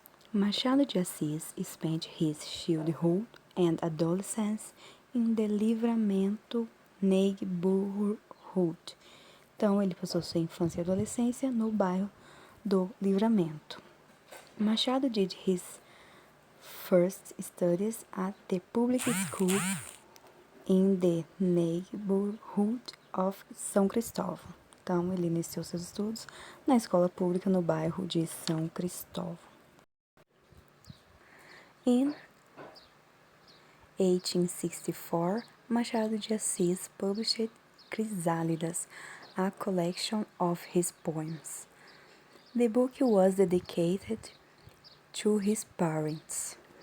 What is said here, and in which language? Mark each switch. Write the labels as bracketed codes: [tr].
[en] Machado de Assis spent his childhood and adolescence in the Livramento neighborhood. [pt] Então, ele passou sua infância e adolescência no bairro do Livramento. [en] Machado did his first studies at the public school in the neighborhood of São Cristóvão. [pt] Então, ele iniciou seus estudos na escola pública no bairro de São Cristóvão. [en] In 1864, Machado de Assis published Crisálidas, a collection of his poems. The book was dedicated to his parents.